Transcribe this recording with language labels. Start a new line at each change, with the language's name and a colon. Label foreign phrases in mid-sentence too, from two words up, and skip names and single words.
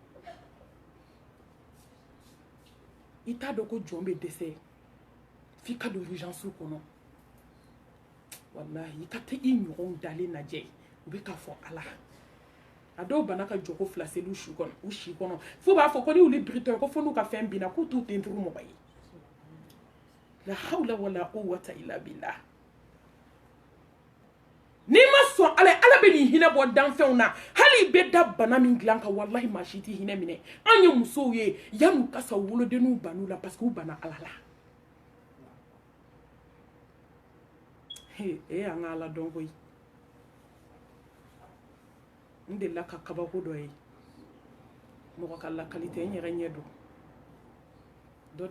Bambara: i t'a dɔn ko jɔn bɛ dɛsɛ f'i ka don urgence kɔnɔ walahi i ka taa i ɲɔgɔnw dalen lajɛ u bɛ k'a fɔ ala a dɔw bana ka jɔ ko fila seli u si kɔnɔ fo b'a fɔ ko ni wuli biritɔ ko fo n'u ka fɛn binna k'u t'u tenturu mɔgɔ ye
Arabic: لا حول ولا قوة إلا بالله
Bambara: n'i ma sɔn ala bɛ nin hinɛ bɔ danfɛnw na hali i bɛ da bana min dilan kan wallahi maa si t'i hinɛ minɛ an ye musow ye yan'u ka sa wolodenninw ban'u la
French: parce que
Bambara: u banna ala la an ka ala dɔn koyi n delila ka kabako dɔ ye mɔgɔ ka lakali tɛ n yɛrɛ ɲɛ don dɔ de